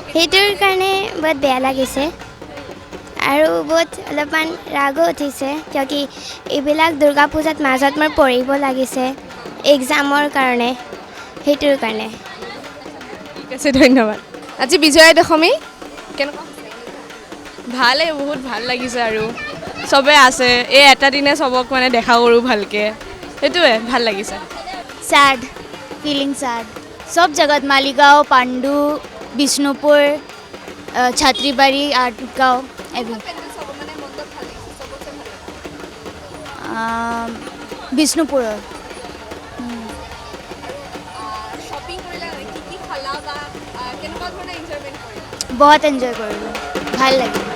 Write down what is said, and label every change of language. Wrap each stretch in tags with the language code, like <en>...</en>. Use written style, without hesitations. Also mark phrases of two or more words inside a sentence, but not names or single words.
<as>সেইটোৰ কাৰণে বহুত বেয়া লাগিছে আৰু বহুত অলপমান ৰাগো উঠিছে, কিয় এইবিলাক দুৰ্গা পূজাত মাজত মোৰ পঢ়িব লাগিছে এক্সামৰ কাৰণে, সেইটোৰ কাৰণে। ঠিক আছে, ধন্যবাদ। আজি বিজয়া দশমী, কেনেকুৱা? ভালেই, বহুত ভাল লাগিছে আৰু চবে আছে, এই এটা দিনে চবক মানে দেখা কৰোঁ ভালকৈ, সেইটোৱে ভাল লাগিছে।</as> <en>sad, feeling sad.</en> <hi>सब जगत मालीगांव, पांडू, बिष्णुपुर, छात्रीबाड़ी, आर्ट गाँव बिष्णुपुर। बहुत एंजॉय कर</hi> <as>ভাল লাগে।</as>